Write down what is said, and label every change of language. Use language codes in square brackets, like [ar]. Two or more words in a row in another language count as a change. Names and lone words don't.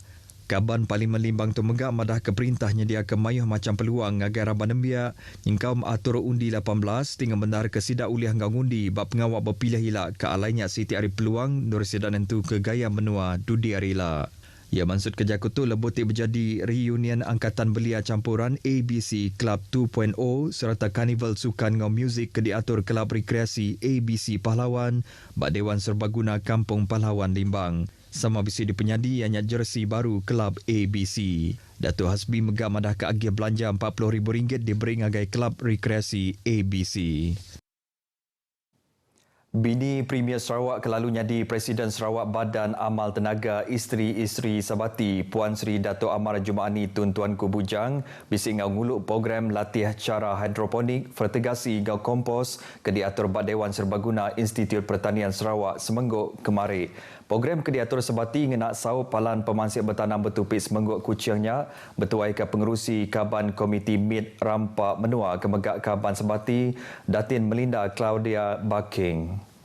[iba] Kaban Parlimen Limbang tu megak madah ke perintah nyedia ke mayuh macam peluang ngagai Raban Nembiak nyingkau atur undi 18 tinggal benar ke sidak uliah ngau ngundi bak pengawak berpilih hilak ke alainya Siti Ari Peluang nur sidak nentu ke gaya menua Dudi Arila. Ia maksud kerja kutu lebutik berjadi reunion angkatan belia campuran ABC Club 2.0 serta karnival sukan ngau muzik ke diatur Kelab Rekreasi ABC Pahlawan bak Dewan Serbaguna Kampung Pahlawan Limbang. Sama bisi dipenyadi ianya jersey baru Kelab ABC. Dato' Hasbi megak madah ke agih belanja RM40,000 diberi ngagai Kelab Rekreasi ABC. Bini Premier Sarawak kelalunya di Presiden Sarawak Badan Amal Tenaga Isteri-Isteri Sabati Puan Sri Dato' Amar Jumaani Tun Tuanku Bujang bisik ngau nguluk program latih cara hidroponik fertigasi ngau kompos ke diatur Bad Dewan Serbaguna Institut Pertanian Sarawak Semengguk kemari. Program ke diatur Sabati ngenak sau palan pemansip bertanam bertupik Semengguk kucingnya bertuai ke pengerusi Kaban Komiti MIT Rampak Menua Kemegak Kaban Sabati Datin Melinda Claudia Baking.